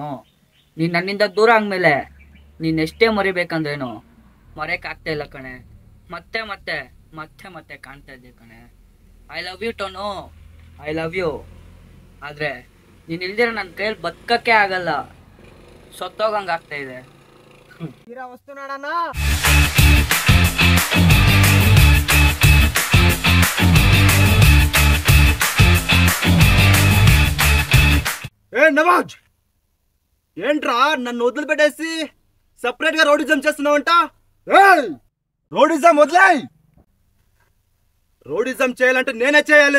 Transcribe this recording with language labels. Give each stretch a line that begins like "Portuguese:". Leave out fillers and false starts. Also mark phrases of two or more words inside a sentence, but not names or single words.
Kannada: ನೀನು ನನ್ನಿಂದ ದೂರ ಆದ್ಮೇಲೆ ನೀನು ಎಷ್ಟೇ ಮರಿಬೇಕಂದ್ರೇನು ಮರೆಯೋಕ್ಕಾಗ್ತಾ ಇಲ್ಲ ಕಣೆ. ಮತ್ತೆ ಮತ್ತೆ ಮತ್ತೆ ಮತ್ತೆ ಕಾಣ್ತಾ ಇದ್ದೆ ಕಣೆ.
English: I love you Tonu, I love you.
Kannada: ಆದರೆ ನೀನು ಇಲ್ದಿರ ನನ್ನ ಕೈಯಲ್ಲಿ ಬದುಕಕ್ಕೆ ಆಗಲ್ಲ, ಸತ್ತೋಗಂಗೆ ಆಗ್ತಾ ಇದೆ. ವಸ್ತು ನೋಡೋಣ.
Telugu: నవాజ్ ఏంట్రా నన్ను వదిలిపెట్టేసి సపరేట్ గా రోడిజం చేస్తున్నావంట? రోడిజం వదిలేయ్. రోడిజం చేయాలంటే నేనే చేయాలి.